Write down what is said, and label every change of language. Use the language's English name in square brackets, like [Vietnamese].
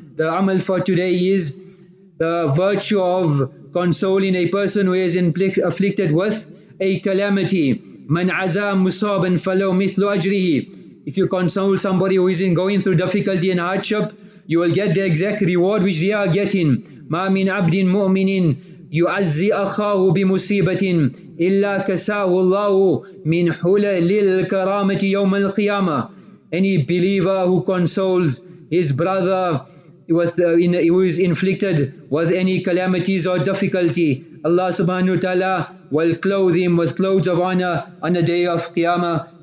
[English] The amal for today is the virtue of consoling a person who is afflicted with a calamity. [Arabic] Man aza musaban falau mithlu ajrihi. [English] If you console somebody who is going through difficulty and hardship, you will get the exact reward which they are getting. [Arabic] ما من عبد مؤمن يعزي أخاه بمصيبة إلا كساه الله من حلل الكرامة يوم القيامة. [English] Any believer who consoles his brother who is inflicted with any calamities or difficulty, Allah subhanahu wa ta'ala will clothe him with clothes of honor on the day of Qiyamah.